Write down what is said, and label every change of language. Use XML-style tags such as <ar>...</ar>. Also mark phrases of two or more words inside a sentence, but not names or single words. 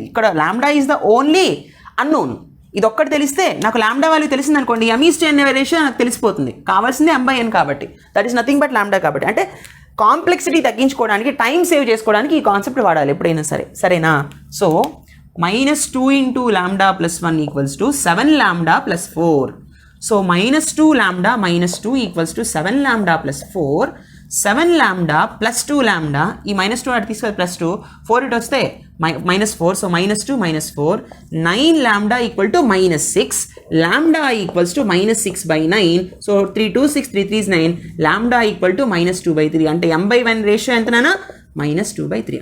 <te>ఇక్కడ λ</te> <en>is the only unknown.</en> <te>ఇది ఒక్కటి తెలిస్తే నాకు</te> <en>lambda value</en> <te>తెలిసింది అనుకోండి, m/n రేషియో నాకు తెలిసిపోతుంది. కావాల్సిందే m/n కాబట్టి,</te> <en>that is nothing but lambda</en> <te>కాబట్టి. అంటే కాంప్లెక్సిటీ తగ్గించుకోవడానికి,</te> <en>time save</en> <te>చేసుకోవడానికి ఈ కాన్సెప్ట్ వాడాలి ఎప్పుడైనా సరే, సరేనా? సో -2 × λ + 1 = 7 λ + 4. సో -2 λ -2 = 7 λ + 4. 7 λ + 2 λ, ఈ -2 అటు తీసుకొని +2, 4 ఇటు వస్తే -4. సో -2 -4, 9 λ = -6. λ = -6/9. సో 3 2 6 3 3 is 9. λ = -2/3. అంటే m/n రేషియో ఎంతనా, -2/3.</te>